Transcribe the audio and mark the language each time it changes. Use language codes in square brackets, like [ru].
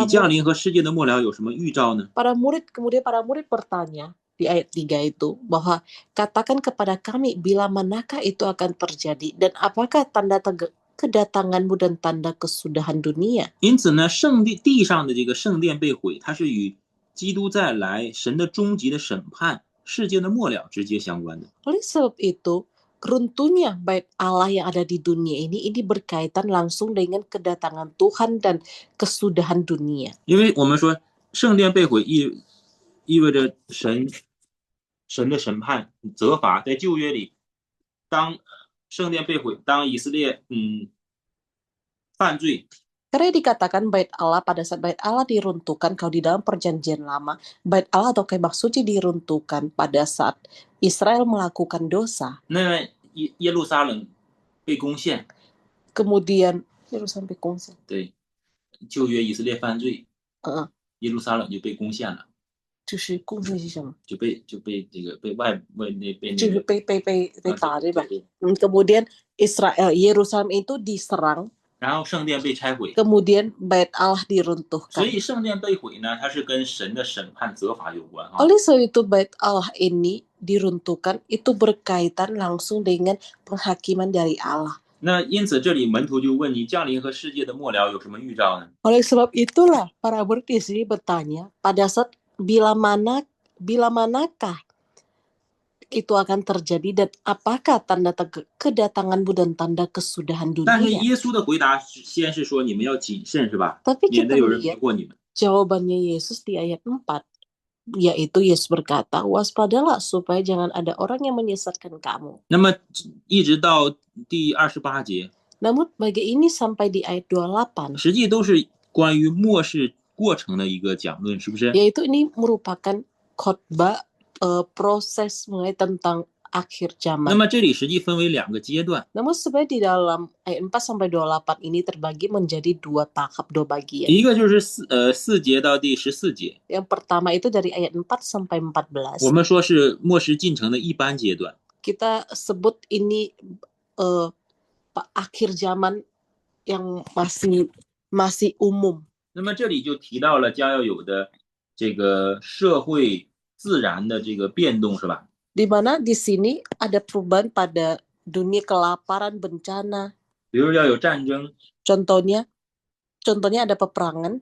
[zh] 你降临和世界的末了有什么预兆呢？ [id] para murid bertanya di ayat 3 itu bahwa katakan kepada kami bila manakah itu akan terjadi dan apakah tanda kedatanganmu dan tanda kesudahan dunia. [zh] 因此呢，地上的这个圣殿被毁，它是与基督再来、神的终极的审判、世界的末了直接相关的。 [id] Oleh sebab itu, runtuhnya bait Allah yang ada di dunia ini berkaitan langsung dengan kedatangan Tuhan dan kesudahan dunia. [zh] 因为我们说圣殿被毁意味着神的审判、责罚，在旧约里，当圣殿被毁，当以色列犯罪， [id] Karena dikatakan bait Allah, pada saat bait Allah diruntuhkan, kalau di dalam perjanjian lama, bait Allah atau kemah suci diruntuhkan pada saat Israel melakukan dosa. [zh] 那耶路撒冷被攻陷， [id] Kemudian [zh] Yerusalem被攻陷，对，旧约以色列犯罪， 耶路撒冷就被攻陷了，就是攻陷是什么？就被这个被那就是个被打，对吧？对， [id] Kemudian Yerusalem itu diserang, [zh] 然后圣殿被拆毁， [id] kemudian bait Allah [zh] 所 [id] diruntuhkan. [zh] 以圣殿被毁呢，它是跟神的审判责罚有关啊。 [id] Oleh sebab itu bait Allah ini diruntuhkan itu berkaitan langsung dengan penghakiman dari Allah. [zh] 那因此这里门徒就问你降临和世界的末了有什么预兆呢？ [id] Oleh sebab itulah para murid di sini bertanya pada saat bila manakah itu akan terjadi dan apakah tanda kedatanganmu dan tanda kesudahan [zh] 但是 [id] dunia. [zh] 耶稣的回答先是说你们要谨慎，是吧？ [id] Tapi [zh] 免 [id] kita [zh] 得有人迷 [id] lihat [zh] 惑你们。 [id] jawabannya Yesus di ayat 4, yaitu Yesus berkata, waspadalah supaya jangan ada orang yang menyesatkan kamu. [zh] 那么一直到第28节， [id] Namun bagi ini sampai di ayat 28, [zh] 实际都是关于末世过程的一个讲论，是不是？ [id] yaitu ini merupakan khotbah proses mengenai tentang akhir [zh] 那 [id] zaman. [zh] 么这里实际分为2个阶段， [id] Namun sebenarnya di dalam ayat 4 sampai 28 ini terbagi menjadi 2 tahap, 2 bagian. [zh] 一个就是4节到第14节， [id] Yang pertama itu dari ayat 4 sampai 14. [zh] 我们说是末世进程的一般阶段。 [id] Kita sebut ini akhir zaman yang masih umum. [zh] 那么这里就提到了将要有的这个社会自然的这个变动，是吧？ [id] Di mana di sini ada perubahan pada dunia kelaparan, bencana. [zh] 比如要有战争， [id] Contohnya ada peperangan,